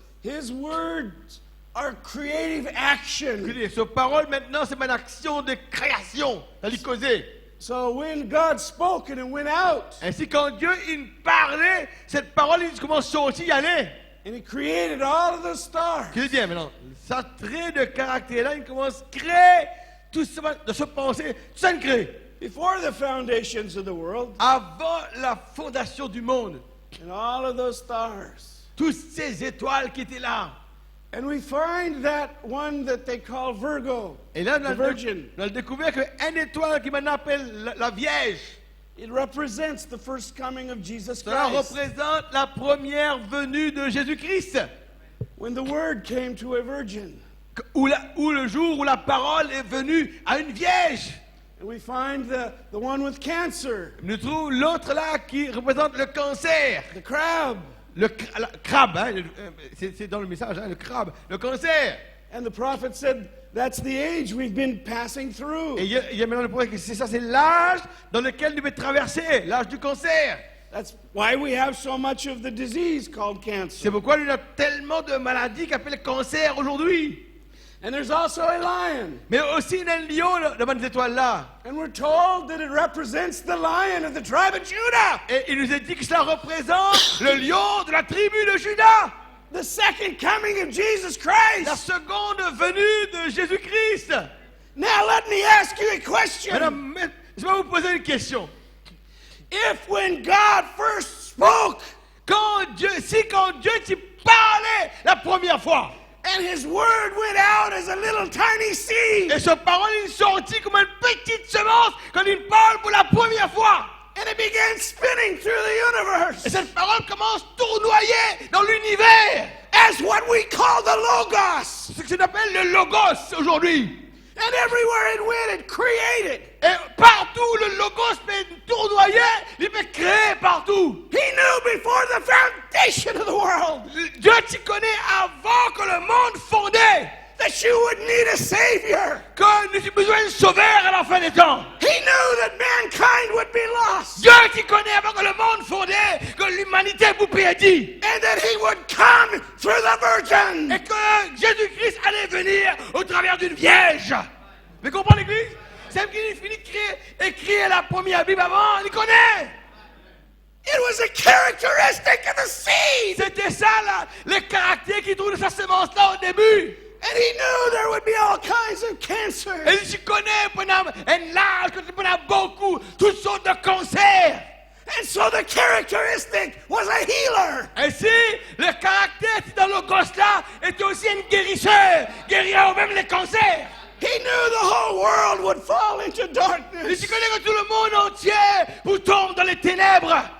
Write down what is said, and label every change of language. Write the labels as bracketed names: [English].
[English] his words are creative action. [French] Écoutez, ce parole, maintenant, c'est une action de création. Ça lui causait. [English] So when God spoke and it went out, [French] Ainsi, quand Dieu, il parlait, cette parole, il commence à sortir, y aller. [English] and he created all of the stars, [French] Je dis bien maintenant, ça trait de caractère-là, il commence à créer tout ça, de se penser, tout ça, il crée. [English] before the foundations of the world, [French] Avant la fondation du monde, [English] and all of those stars. [French] toutes ces étoiles qui étaient là. [English] And we find that one that they call Virgo, [French] Et là, [English] the Virgin. [French] on a découvert qu'une étoile qui maintenant appelle la Vierge, [English] It represents the first coming of Jesus [French] cela [English] Christ. [French] représente la première venue de Jésus-Christ. [English] When the word came to a virgin. [French] Ou le jour où la parole est venue à une Vierge. [English] And we find the one with cancer, [French] Nous trouvons l'autre là qui représente le cancer. [English] the crab. [French] Le crabe, hein, c'est dans le message, hein, le crabe, le cancer. [English] And the prophet said, that's the age we've been passing through. [French] Et il y a maintenant le point que c'est ça, c'est l'âge dans lequel nous devons traverser, l'âge du cancer. [English] That's why we have so much of the disease called [French] C'est [English] cancer. [French] pourquoi il y a tellement de maladies qu'appellent cancer aujourd'hui. [English] And there's also a lion. [French] Mais aussi il y a un lion devant les étoiles là. [English] And we're told that it represents the lion of the tribe of Judah. [French] Et il nous est dit que cela représente le lion de la tribu de Juda. [English] The second coming of Jesus [French] La [English] Christ. [French] seconde venue de Jésus-Christ. [English] Now let me ask you a question. [French] Madame, je vais vous poser une question. [English] If when God first spoke [French] Quand Dieu t'y parlait la première fois, [English] and his word went out as a little tiny seed, [French] et sa parole est sortie comme une petite semence quand il parle pour la première fois. [English] and it began spinning through the universe [French] Et cette parole commence à tournoyer dans l'univers. [English] as what we call the Logos. [French] Ce qu'on appelle le logos aujourd'hui. [English] And everywhere it went, it created. [French] Et partout, le logos peut tournoyer, il peut créer partout. [English] He knew before the foundation of the world [French] Dieu t'y connaît avant que le monde fondait. [English] that you would need a Savior. [French] Que nous avons besoin d'un sauveur à la fin des temps. [English] He knew that mankind would be lost [French] Dieu t'y connaît avant que le monde fondait, que l'humanité vous perdit. [English] and that he would come through the Virgin. [French] Et que Jésus-Christ allait venir au travers d'une vierge. Vous comprenez l'église? C'est qui finit de écrire la première Bible avant, il connaît. [English] It was a characteristic of the seed. [French] C'était ça là, le caractère qui trouve de sa semence là au début. [English] And he knew there would be all kinds of cancer. [French] Et je connais pendant un âge, pendant beaucoup, toutes sortes de cancers. [English] And so the characteristic was a healer. [French] Ainsi, le caractère dans le gosse là était aussi un guérisseur, guérisseur même les cancers. [English] He knew the whole world would fall into [French] Et [English] darkness. [French] je connais que tout le monde entier vous tombe dans les ténèbres.